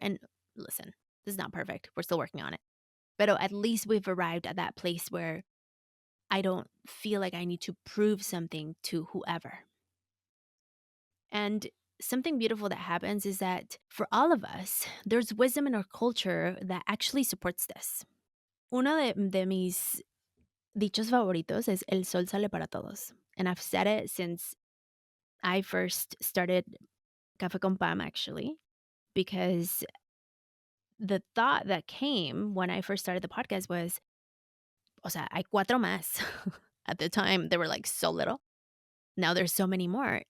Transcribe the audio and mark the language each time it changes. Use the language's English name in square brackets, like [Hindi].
[English] And listen, this is not perfect. We're still working on it. But at least we've arrived at that place where I don't feel like I need to prove something to whoever. And something beautiful that happens is that for all of us, there's wisdom in our culture that actually supports this. [Spanish] Uno de mis dichos favoritos es el sol sale para todos. [English] And I've said it since I first started Café con Pam, actually, because the thought that came when I first started the podcast was, [Spanish] o sea, hay cuatro más. [English] At the time, there were like so little. Now there's so many more.